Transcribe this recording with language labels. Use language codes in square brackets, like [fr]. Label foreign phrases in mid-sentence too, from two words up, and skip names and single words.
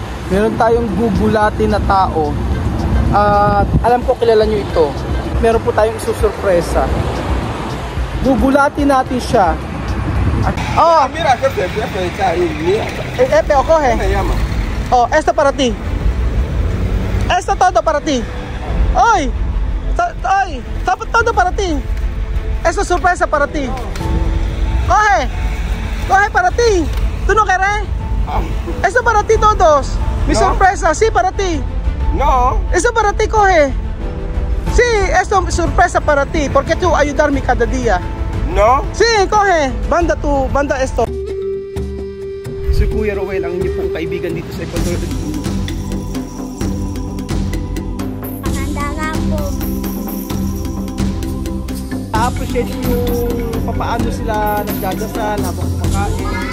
[tl] Meron tayong gugulatin na tao. At alam ko kilala nyo ito. Meron po tayong isusurpresa. Gugulatin natin siya. Oh, [es] mira, que te está ahí, mira. pero coge. ¿Cómo se llama? Oh, esto para ti. Esto todo para ti. Hoy, todo para ti. Esto es sorpresa para ti. Coge. Coge para ti. ¿Tú no quieres? Esto para ti todos. Mi sorpresa, sí, para ti. No. Eso para ti, coge. Sí, esto es sorpresa para ti. Porque tú ayudarme cada día. No. Sí, coge. Banda esto. [tl] Si Kuya Rowel, ang inyo pong kaibigan dito sa Ecuador. Maganda po. I-appreciate yung papaano sila nagdadasal habang kumakain.